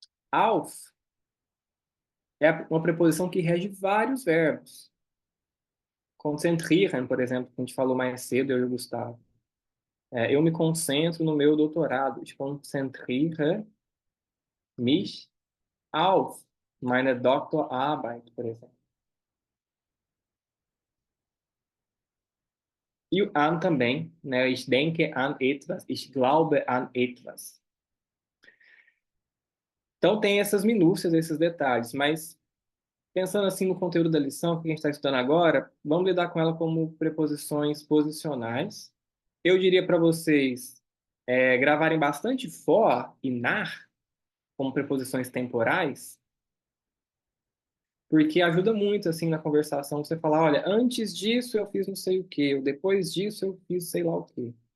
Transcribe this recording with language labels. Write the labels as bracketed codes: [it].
[pt] Auf é uma preposição que rege vários verbos. Concentrieren, por exemplo, que a gente falou mais cedo, eu e o Gustavo. Eu me concentro no meu doutorado. [de] Ich konzentriere mich auf meine Doktorarbeit, [pt] por exemplo. E o an também, né? [de] Ich denke an etwas, ich glaube an etwas. [pt] Então tem essas minúcias, esses detalhes, mas pensando assim no conteúdo da lição que a gente está estudando agora, vamos lidar com ela como preposições posicionais. Eu diria para vocês gravarem bastante for e nach como preposições temporais, porque ajuda muito assim na conversação você falar, olha, antes disso eu fiz não sei o quê, ou depois disso eu fiz sei lá o quê.